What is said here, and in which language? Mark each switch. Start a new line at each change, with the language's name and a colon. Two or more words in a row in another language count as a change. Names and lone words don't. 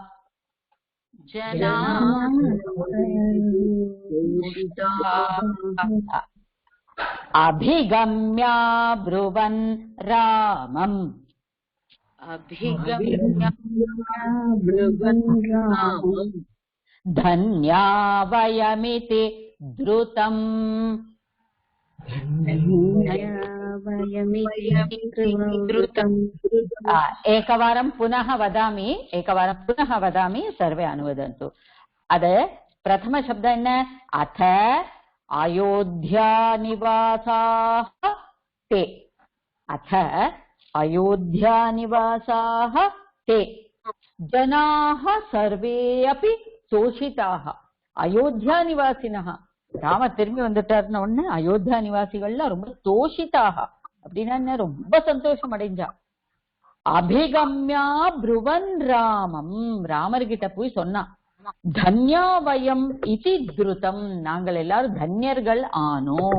Sanskrit: अभिगम्य ब्रुवन् रामम् धन्या वयमिति द्रुतम्. एकवारं पुनः वदामि सर्वे अनुवदन्तु. अद प्रथम शब्द अथ अयोध्या निवासाः ते. अथ अयोध्या निवासाः ते जनाः सर्वे अपि तोषिताः. अयोध्या निवासिनः
Tamil: ராம திரும்பி வந்துட்டாருன்னு உடனே அயோத்தியா நிவாசிகள்லாம் ரொம்ப தோஷிதாக அப்படின்னா ரொம்ப சந்தோஷம் அடைஞ்சா.
Sanskrit: अभिगम्य ब्रुवन् रामम्,
Tamil: ராமர்கிட்ட போய் சொன்னா
Sanskrit: धन्या वयम् इति द्रुतम्,
Tamil: நாங்கள் எல்லாரும் தன்யர்கள் ஆனோம்.